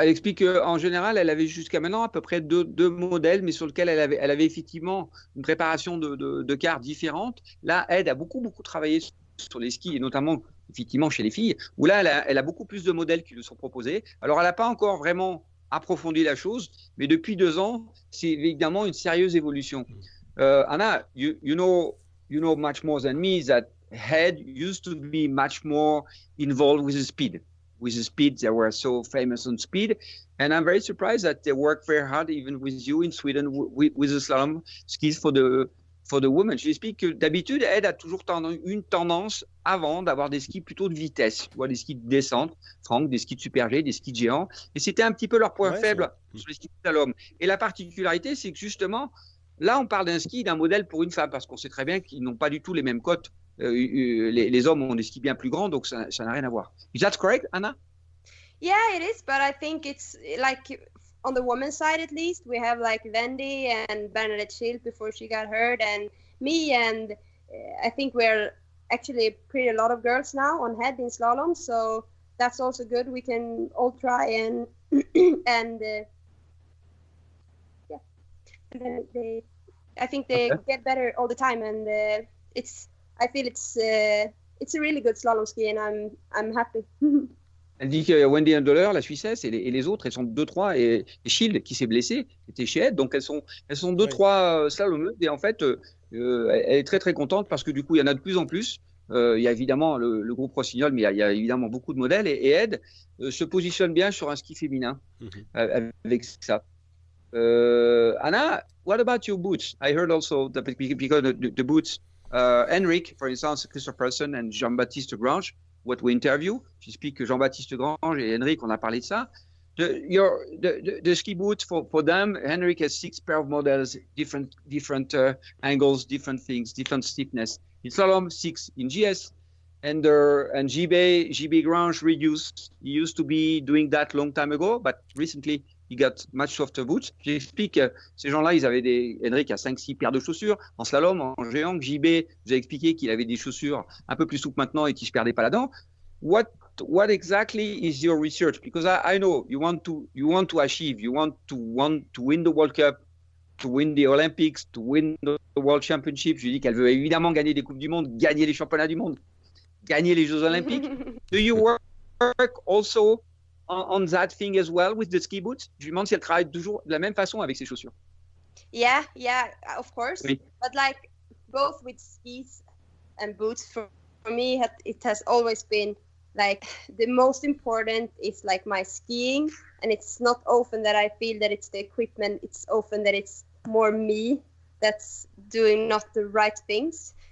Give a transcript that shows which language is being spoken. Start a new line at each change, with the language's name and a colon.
French: Elle explique qu'en général, elle avait jusqu'à maintenant à peu près deux modèles, mais sur lesquels elle avait effectivement une préparation de quarts différente. Là, Ed a beaucoup travaillé sur les skis, et notamment effectivement chez les filles, où là, elle a beaucoup plus de modèles qui lui sont proposés. Alors, elle n'a pas encore vraiment approfondi la chose, mais depuis 2 ans, c'est évidemment une sérieuse évolution.
English: Anna, you know much more than me that Ed used to be much more involved with the speed. They were so famous on speed, and I'm very surprised that they work very hard, even with you in Sweden, with the slalom skis for the women.
French: J'explique que d'habitude, Ed a toujours une tendance avant d'avoir des skis plutôt de vitesse, tu vois, des skis de descente, Franck, des skis de super G, des skis de géants, et c'était un petit peu leur point faible sur les skis de slalom. Et la particularité, c'est que justement, là, on parle d'un ski, d'un modèle pour une femme, parce qu'on sait très bien qu'ils n'ont pas du tout les mêmes cotes. Les hommes ont des skis bien plus grands, donc ça n'a rien à voir.
English: Is that correct, Anna? Yeah, it is, but I think it's like on the women's side at least, we have like Wendy and Bernadette Schild before she got hurt, and me, and I think we're actually pretty a lot of girls now on head in slalom, so that's also good. We can all try and and yeah, and then I think they get better all the time, and I feel it's a really good slalom ski, and I'm happy.
French: Elle dit que Wendy Hundeler, la Suissesse, et les autres, elles sont 2-3, et Schild, qui s'est blessée, était chez Ed, donc elles sont 2-3 slalomeuses, et en fait, elle est très très contente parce que du coup, il y en a de plus en plus. Il y a évidemment le groupe Rossignol, mais il y a évidemment beaucoup de modèles, et Ed se positionne bien sur un ski féminin avec ça.
English: Anna, what about your boots? I heard also that because the boots, Henrik, for instance, Christopherson and Jean-Baptiste Grange, what we interview,
French: j'explique que Jean-Baptiste Grange et Henrik, on a parlé de ça.
English: The ski boots for them, Henrik has 6 pair of models, different angles, different things, different stiffness. In slalom, 6 in GS, and JB Grange reduced. He used to be doing that long time ago, but recently he got much softer boots.
French: J'explique, ces gens-là, ils avaient Henrik a 5-6 paires de chaussures en slalom, en géant. JB, vous avez expliqué qu'il avait des chaussures un peu plus souples maintenant et qu'il se perdait pas là-dedans.
English: What exactly is your research? Because I know you want to achieve, you want to win the World Cup, to win the Olympics, to win the World Championship.
French: Je lui dis qu'elle veut évidemment gagner des Coupes du Monde, gagner les championnats du monde, gagner les Jeux Olympiques.
English: Do you work also on that thing as well with the ski boots?
French: Je lui demande si elle travaille toujours de la même façon avec ses chaussures.
English: Yeah, of course.
French: Oui.
English: But like both with skis and boots, for me, it has always been like the most important is like my skiing, and it's not often that I feel that it's the equipment. It's often that it's more me that's doing not the right things.